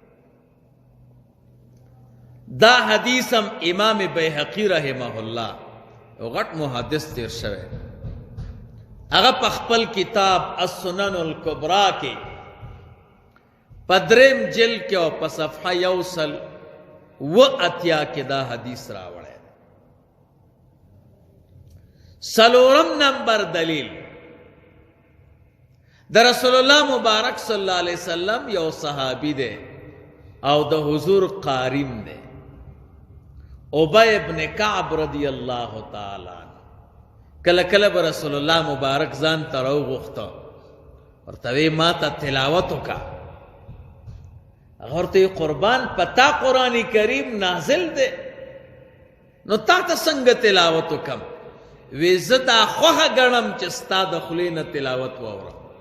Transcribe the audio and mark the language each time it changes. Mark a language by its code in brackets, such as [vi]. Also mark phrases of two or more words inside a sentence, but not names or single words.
[ps] دا حدیث هم امام بیهقی رحمه الله او غټ محدث تیر شوی هغه په خپل کتاب السنن الکبرى کې په دریم جلد کې او په صفحه یوصل و اتیا کې دا حدیث راوړی سلورم نمبر دلیل در رسول اللہ مبارک [ar] صلی اللہ علیہ وسلم [ps] یو صحابی دے او د حضور قاریم دے ابی ابن کعب [ar] رضی اللہ تعالی [ps] کله کله به رسول الله مبارک ځان ته راوغوښته ورته وی ما ته تلاوت وکړه هغه ورته قربان پتا قرآن کریم نازل دی نو تا ته څنګه تلاوت وکړم وی زه دا خوښه ګڼم چې ستا د خولې نه تلاوت واورم